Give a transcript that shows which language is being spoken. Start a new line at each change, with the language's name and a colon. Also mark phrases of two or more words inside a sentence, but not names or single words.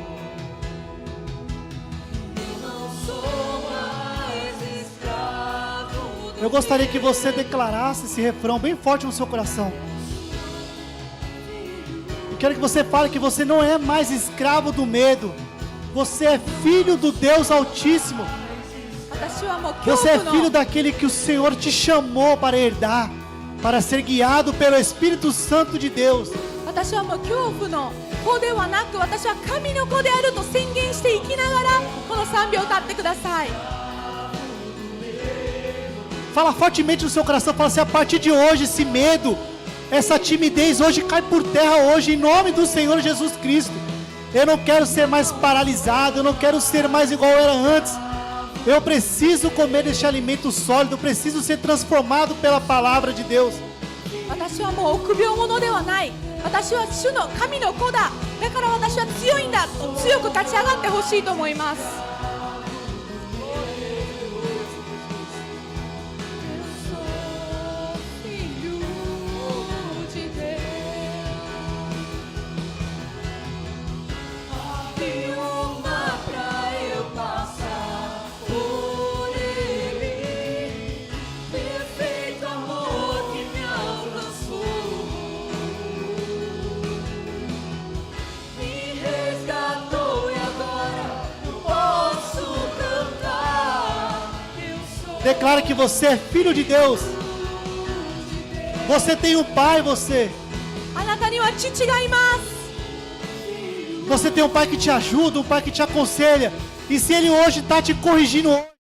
Portuguese: Eu não sou mais escravo do Eu gostaria que você declarasse esse refrão bem forte no seu coração. Eu quero que você fale que você não é mais escravo do medo. Você é filho do Deus Altíssimo.
Japanese: 私はもう
Portuguese: Você é
Japanese: 恐
Portuguese: filho
Japanese: 怖の
Portuguese: daquele que o Senhor te chamou para herdar, para ser guiado pelo Espírito Santo de Deus.
Japanese: 私はもう恐怖の子ではなく、私は神の子であると宣言して生きながらこの賛美を歌ってください。
Portuguese: Fala fortemente no seu coração, fala assim: a partir de hoje esse medo, essa timidez hoje cai por terra hoje, em nome do Senhor Jesus Cristo. Eu não quero ser mais paralisado, eu não quero ser mais igual eu era antes. Eu preciso comer este alimento sólido, eu preciso ser transformado pela palavra de Deus.
Japanese: 私はもう臆病者ではない。私は主の神の子だ。だから私は強いんだと強く立ち上がってほしいと思います。
Portuguese: Uma pra eu passar por ele, perfeito amor que me alcançou, me resgatou e agora eu posso cantar. Eu sou Declara que você é filho de Deus. Você tem um pai, você.
Japanese: あなたには父がいます。
Portuguese: Você tem um pai que te ajuda, um pai que te aconselha. E se ele hoje está te corrigindo